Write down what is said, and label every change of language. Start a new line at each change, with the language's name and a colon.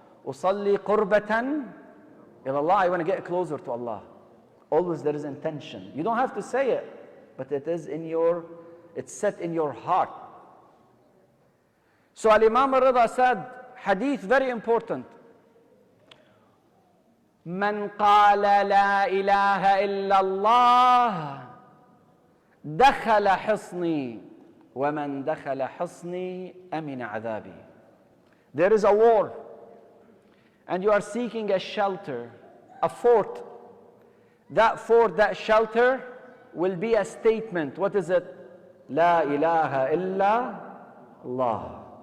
Arabic: Usalli qurbatan ila Allah.
English: I want to get closer to Allah. Always there is intention. You don't have to say it, but it is it's set in your heart. So Al-Imam al-Rida said, hadith very important.
Arabic: من قال لا إله إلا الله دخل حصني ومن دخل حصني أمن عذابي.
English: There is a war and you are seeking a shelter, a fort. That fort, that shelter will be a statement. What is it?
Arabic: لا إله إلا الله.